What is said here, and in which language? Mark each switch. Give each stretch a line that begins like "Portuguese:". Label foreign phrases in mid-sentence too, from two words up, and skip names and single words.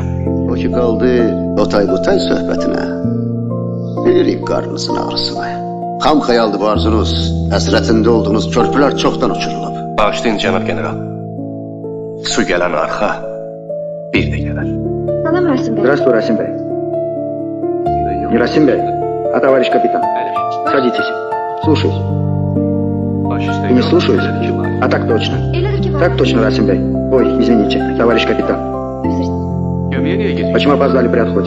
Azerbaijani: O ki qaldı otay-butay söhbətinə. Bilirik qarnınızın ağrısını. Xam xəyaldır bu arzunuz, həsrətində olduğunuz körpülər çoxdan uçurulub. Bağışlayın, cənab general. Su gələn arxa bir də gələr. Salam Rasim Bey.
Russian: Здравствуй, Расим Бey. Не Расим Бey, а товарищ капитан. Садитесь. Слушаюсь. Вы не слушаете? А так точно. Так точно, Расим Бey. Ой, извините, товарищ капитан. Почему опоздали при отходе?